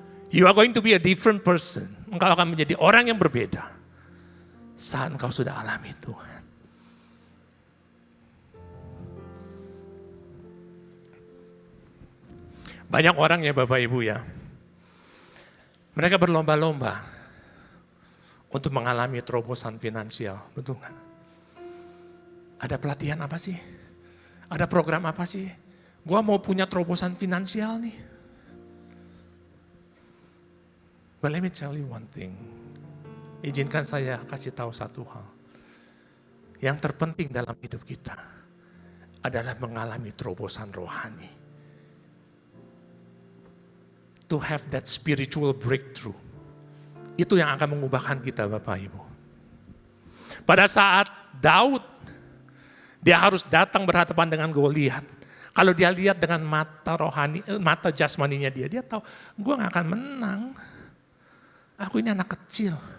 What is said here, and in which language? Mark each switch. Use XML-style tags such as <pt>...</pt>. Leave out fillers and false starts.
<en>You are going to be a different person.</en> <id>Engkau akan menjadi orang yang berbeda saat engkau sudah alami Tuhan. Banyak orang ya Bapak Ibu ya, mereka berlomba-lomba untuk mengalami terobosan finansial, betul nggak? Ada pelatihan apa sih? Ada program apa sih? Gua mau punya terobosan finansial nih.</id> <en>But let me tell you one thing.</en> <id>Izinkan saya kasih tahu satu hal. Yang terpenting dalam hidup kita adalah mengalami terobosan rohani.</id> <en>To have that spiritual breakthrough.</en> <id>Itu yang akan mengubahkan kita Bapak Ibu. Pada saat Daud, dia harus datang berhadapan dengan Goliat. Kalau dia lihat dengan mata rohani, mata jasmaninya dia tahu, gue gak akan menang. Aku ini anak kecil.</id>